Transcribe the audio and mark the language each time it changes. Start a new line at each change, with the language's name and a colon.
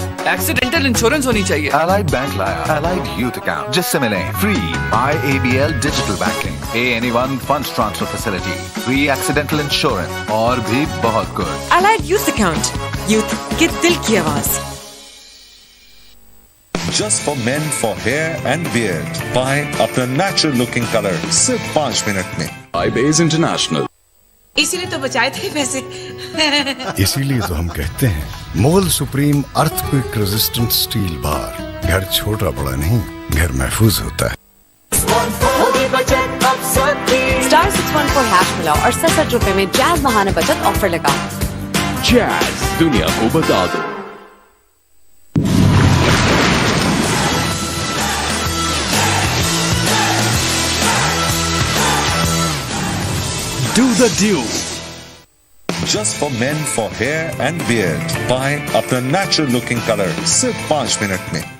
Hindi: Accidental insurance होनी चाहिए. Allied bank लाया Allied यूथ अकाउंट जिससे मिले free ABL digital banking,
English: Pay anyone funds transfer facility,
Hindi: free accidental insurance और भी बहुत कुछ. Allied यूथ अकाउंट, यूथ के दिल की आवाज.
English: Just for men for hair and beard.
Hindi: पाए अपना
English: natural looking color
Hindi: सिर्फ 5 मिनट में.
English: iBase International.
Hindi: इसीलिए तो बचाए थे पैसे. इसीलिए तो हम कहते हैं मोल supreme earthquake resistant steel bar. घर छोटा बड़ा नहीं, घर महफूज होता है. स्टार 614 हैश मिलाओ और 67 रुपए में जैज महाना बचत ऑफर लगाओ. जैज दुनिया को बता दो.
English: Do the deal. Just for men for hair and beard.
Hindi: पाए अपना
English: natural looking color
Hindi: सिर्फ 5 मिनट में.